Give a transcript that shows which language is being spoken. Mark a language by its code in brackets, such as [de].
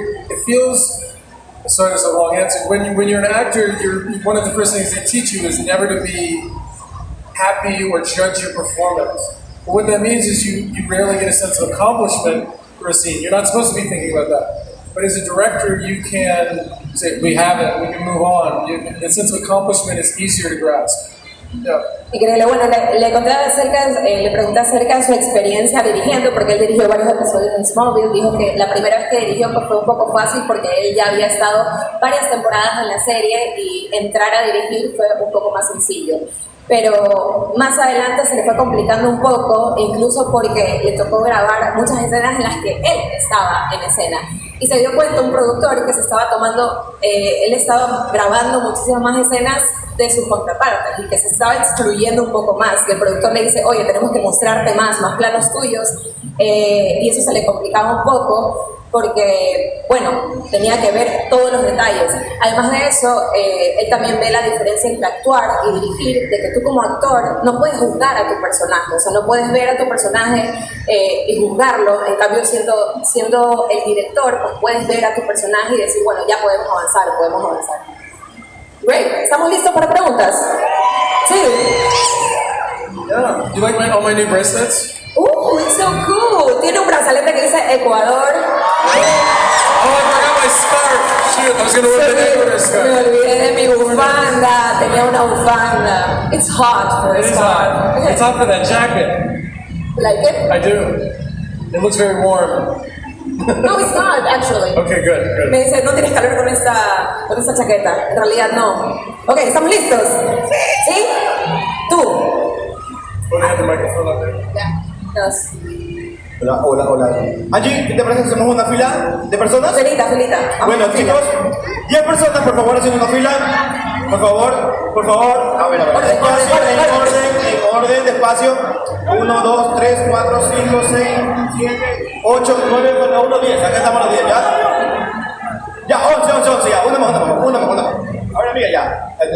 [en] It feels, sorry that's a long answer, when you're an actor, one of the first things they teach you is never to be happy or judge your performance. But what that means is you rarely get a sense of accomplishment for a scene. You're not supposed to be thinking about that. But as a director, you can say, we have it, we can move on. The sense of accomplishment is easier to grasp. Yeah. [es] Increíble. Bueno, le pregunté acerca de su experiencia dirigiendo, porque él dirigió varios episodios en Smallville. Dijo que la primera vez que dirigió pues, fue un poco fácil porque él ya había estado varias temporadas en la serie y entrar a dirigir fue un poco más sencillo. Pero más adelante se le fue complicando un poco, incluso porque le tocó grabar muchas escenas en las que él estaba en escena. Y se dio cuenta un productor que se estaba tomando, él estaba grabando muchísimas más escenas de sus contrapartes y que se estaba excluyendo un poco más. Y el productor le dice, oye, tenemos que mostrarte más planos tuyos, y eso se le complicaba un poco. porque, bueno, tenía que ver todos los detalles. Además de eso, él también ve la diferencia entre actuar y dirigir, de que tú como actor no puedes juzgar a tu personaje, o sea, no puedes ver a tu personaje y juzgarlo, en cambio siendo el director, pues puedes ver a tu personaje y decir, bueno, ya podemos avanzar. Great, ¿estamos listos para preguntas? Sí. [en] Yeah. You like all my new bracelets? It's so cool. [es] Tiene un brazalete que dice Ecuador. [en] Oh, I forgot my scarf. Shoot, I was gonna wear the Ecuador [es] Me [en] scarf. [es] olvidé de mi bufanda. Tenía una bufanda. [en] It's hot for a It is scarf. hot. It's hot for that jacket. Like it? I do. It looks very warm. No, it's not actually. Okay, good. [es] Me dice, no tienes calor con esta chaqueta. En realidad no. Ok, ¿estamos listos? ¿Sí? Tú. [en] Oh, they have the microphone up there. [es] Dos. Hola. Allí, ¿qué te parece que hacemos una fila de personas? Filita. Bueno, chicos, 10 personas, por favor, haciendo una fila. Por favor. A ver. En orden, despacio. 1, 2, 3, 4, 5, 6, 7, 8, 9, falta 1, 10. Acá estamos los 10, ¿ya? Ya, 11, ya. Una más. Ahora mira, ya.